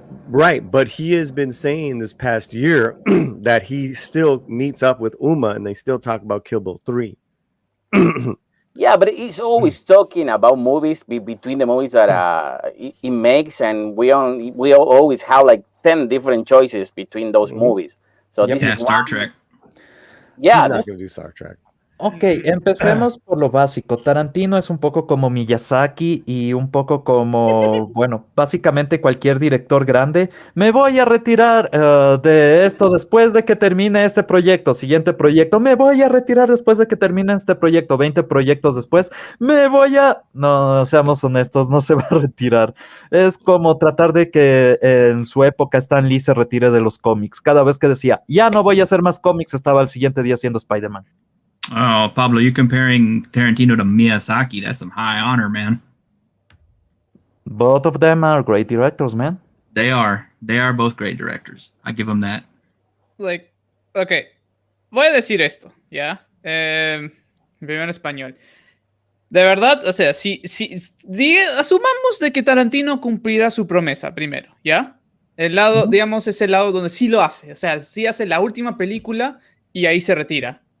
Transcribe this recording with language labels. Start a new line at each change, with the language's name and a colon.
English: Right, but he has been saying this past year that he still meets up with Uma and they still talk about Kill Bill 3. Yeah, but he's always talking about movies between the movies that he makes, and we always have like 10 different choices between those movies. So Yep. this Yeah, is Star one- Trek. Yeah, He's not this- gonna do Star Trek.
Spanish: Ok, empecemos por lo básico. Tarantino es un poco como Miyazaki y un poco como, bueno, básicamente cualquier director grande. Me voy a retirar de esto después de que termine este proyecto. Siguiente proyecto. Me voy a retirar después de que termine este proyecto. 20 proyectos después. Me voy a... No, seamos honestos, no se va a retirar. Es como tratar de que en su época Stan Lee se retire de los cómics. Cada vez que decía, ya no voy a hacer más cómics, estaba al siguiente día haciendo Spider-Man.
English: Oh, Pablo, you're comparing Tarantino to Miyazaki. That's some high honor, man. Both of them are great directors, man. They are. They are both great directors. I give them that.
Spanish: Like, ok, voy a decir esto, ¿ya? Primero en español. De verdad, o sea, asumamos de que Tarantino cumplirá su promesa primero, ¿ya? El lado, digamos, es el lado donde sí lo hace. O sea, sí hace la última película y ahí se retira.